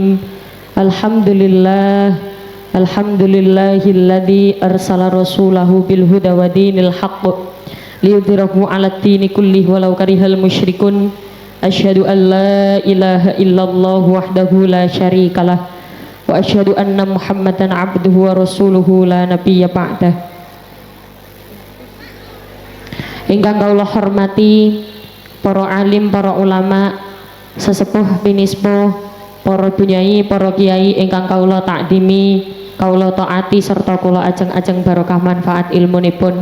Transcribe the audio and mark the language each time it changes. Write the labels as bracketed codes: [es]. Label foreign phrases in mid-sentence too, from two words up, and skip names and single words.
[ar] الحمد لله الحمد لله الذي أرسل رسوله بالهدى ودين الحق ليظهره على الدين كله ولو كره المشركون. أشهد أن لا إله إلا الله وحده لا شريك له وأشهد أن محمدا عبده ورسوله لا نبي بعده. [jv] Ingkang kula hormati para alim, para ulama, sesepuh pinispo, para bunyai, para kiai ingkang kula takdimi, kula taati serta kula ajeng-ajeng barokah manfaat ilmunipun.